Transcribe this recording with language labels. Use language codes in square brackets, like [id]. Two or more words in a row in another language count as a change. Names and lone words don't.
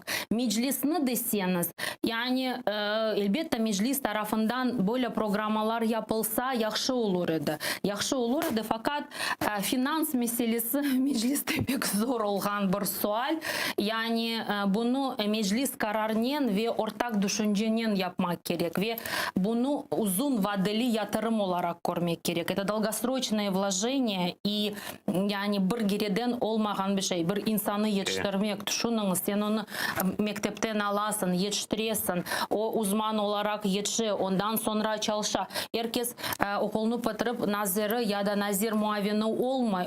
[crh] Meclisini deseniz, yani elbette meclis tarafından böyle programalar yapılsa yaxşı olur idi. Yaxşı olur idi fakat finans meselesi mecliste pek zor olan bir sual. Yani bunu meclis kararının ve ortak düşüncenin yapmak gerek ve bunu uzun vadeli yatırım olarak görmek gerek. [ru] Это долгосрочное вложение и [crh] yani bir geriden olmayan bir şey. Bir insanı yetiştirmek. Düşününüz, sen onu mektepten alasın, yetiştiresin. O uzman olarak yetişi, ondan sonra çalışa. Herkes okulunu bitirip nazırı ya da nazir muavini olmay.